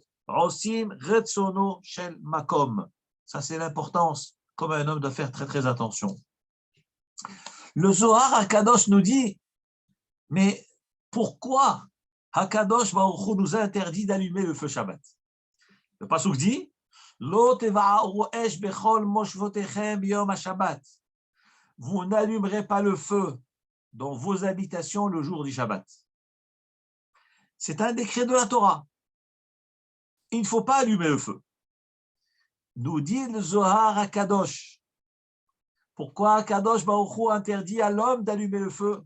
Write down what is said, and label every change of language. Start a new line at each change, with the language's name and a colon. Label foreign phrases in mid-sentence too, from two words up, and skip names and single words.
Hebrew: עושים רצונו של מקום.
French: Ça, c'est l'importance, comme un homme doit faire très très attention. Le Zohar HaKadosh nous dit, mais pourquoi
Hebrew: הקדוש ברוך הוא
French: nous a interdit d'allumer le feu Shabbat? Le pasuk dit,
Hebrew: לא תבערו אש בכל משבתיכם יום השבת.
French: Vous n'allumerez pas le feu dans vos habitations le jour du Shabbat. C'est un décret de la Torah. Il ne faut pas allumer le feu. Nous dit le Zohar HaKadosh. Pourquoi
Hebrew: הקדוש ברוך הוא
French: interdit à l'homme d'allumer le feu?